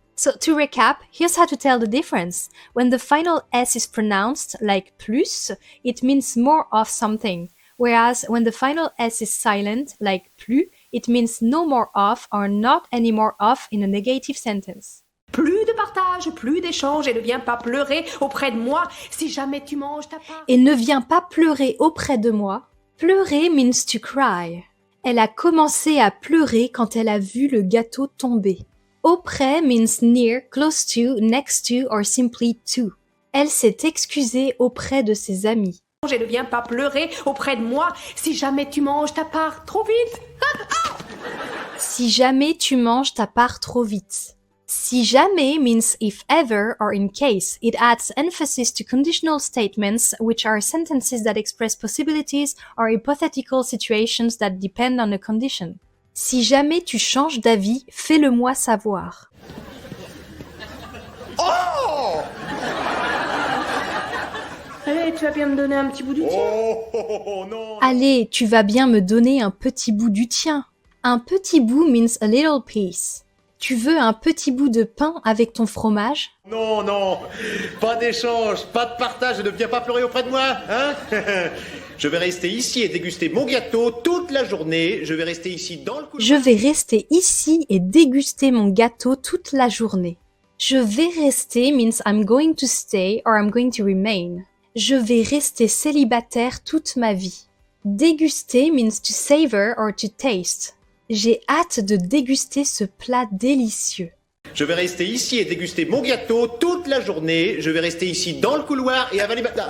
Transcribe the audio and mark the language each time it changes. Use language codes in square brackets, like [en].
[en] So to recap, here's how to tell the difference. When the final S is pronounced like plus, it means more of something. Whereas when the final S is silent, like plus, it means no more of or not any more of in a negative sentence. [fr] Plus de partage, plus d'échange et ne viens pas pleurer auprès de moi si jamais tu manges ta part. Et ne viens pas pleurer auprès de moi. Pleurer [en] means to cry. [fr] Elle a commencé à pleurer quand elle a vu le gâteau tomber. [en] Auprès means near, close to, next to or simply to. [fr] Elle s'est excusée auprès de ses amis. Et ne viens pas pleurer auprès de moi si jamais tu manges ta part trop vite. Si jamais tu manges ta part trop vite. Si jamais [en] means if ever or in case. It adds emphasis to conditional statements, which are sentences that express possibilities or hypothetical situations that depend on a condition. [fr] Si jamais tu changes d'avis, fais-le-moi savoir. Oh! Allez, tu vas bien me donner un petit bout du tien. Oh, non! Allez, tu vas bien me donner un petit bout du tien. Un petit bout [en] means a little piece. [fr] Tu veux un petit bout de pain avec ton fromage? Non, non, pas d'échange, pas de partage, ne viens pas pleurer auprès de moi, hein? Je vais rester ici et déguster mon gâteau toute la journée. Je vais rester ici dans le couloir. Je vais rester ici et déguster mon gâteau toute la journée. [en] Je vais rester means I'm going to stay or I'm going to remain. [fr] Je vais rester célibataire toute ma vie. Déguster [en] means to savor or to taste. [fr] J'ai hâte de déguster ce plat délicieux. Je vais rester ici et déguster mon gâteau toute la journée. Je vais rester ici dans le couloir et avaler ma...